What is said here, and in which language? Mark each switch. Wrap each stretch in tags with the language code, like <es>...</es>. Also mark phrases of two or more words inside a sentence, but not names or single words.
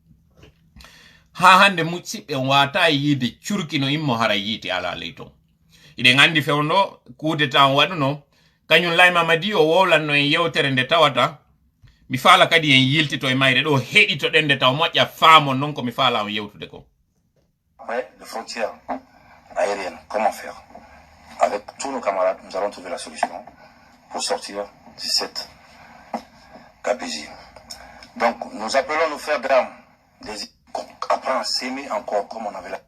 <ff>ha hande musidɓe on wata yiide curkino immo hara yiiti ala ley ton iɗen andi fewno kudeta on waɗuno kañum Laye Mamadi o wowlanno en yewtere nde tawata mi faala kadi en yiltito e mayre ɗo heɗitoɗen nde taw moƴƴa faamon non ko mi faala on yewtude ko</ff> <fr>après les frontières aériennes comment faire avec tous nos camarades nous allons trouver la solution pour sortir de cette gabegie. Donc nous appelons nos frères d'armes des apprendre à s'aimer encore comme on avait là.</fr>